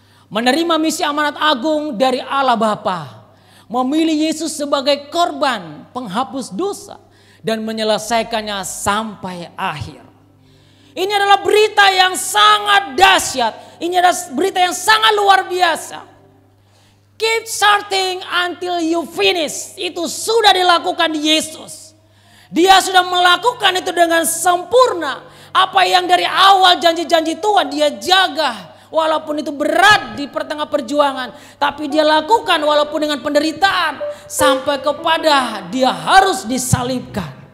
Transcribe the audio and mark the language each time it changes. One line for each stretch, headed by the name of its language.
Indonesian: Menerima misi amanat agung dari Allah Bapa. Memilih Yesus sebagai korban penghapus dosa. Dan menyelesaikannya sampai akhir. Ini adalah berita yang sangat dahsyat. Ini adalah berita yang sangat luar biasa.
English: Keep starting until you finish.
Indonesian: Itu sudah dilakukan Yesus. Dia sudah melakukan itu dengan sempurna. Apa yang dari awal janji-janji Tuhan dia jaga. Walaupun itu berat di pertengah perjuangan. Tapi dia lakukan walaupun dengan penderitaan. Sampai kepada dia harus disalibkan.